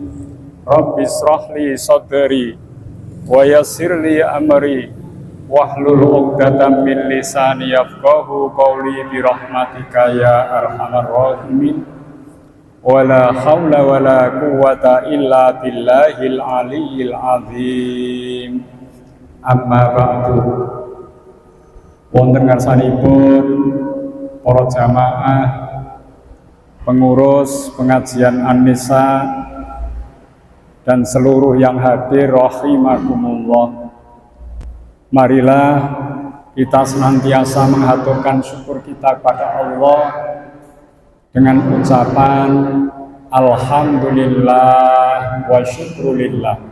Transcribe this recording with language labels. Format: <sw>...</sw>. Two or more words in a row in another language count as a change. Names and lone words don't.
<ar>رب اشرح لي صدري ويسر لي أمري واحلل عقدة من لساني يفقهوا قولي برحمتك يا أرحم الراحمين. ولا حول ولا قوة إلا بالله العلي العظيم. أما بعد.</ar> <jv>Wonten ngarsanipun</jv> <id>para jamaah pengurus pengajian An-Nisa dan seluruh yang hadir rahimakumullah. Marilah kita senantiasa mengaturkan syukur kita kepada Allah dengan ucapan</id> <ar>الحمد لله والشكر لله.</ar>